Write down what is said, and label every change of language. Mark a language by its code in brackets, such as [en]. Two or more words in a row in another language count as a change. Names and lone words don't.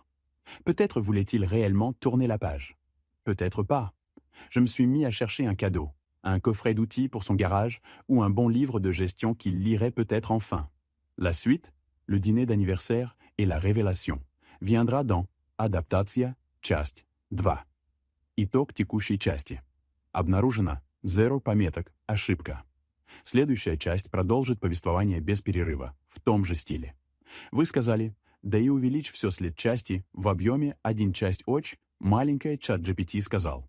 [fr] Peut-être voulait-il réellement tourner la page. Peut-être pas. Je me suis mis à chercher un cadeau, un coffret d'outils pour son garage ou un bon livre de gestion qu'il lirait peut-être enfin. La suite, le dîner d'anniversaire et la révélation, viendra dans Адаптация, часть 2. [ru] Итог текущей части. Обнаружено 0 пометок, ошибка. Следующая часть продолжит повествование без перерыва, в том же стиле. Вы сказали, да и увеличь все след части в объеме 1 часть оч, маленькая ChatGPT сказал.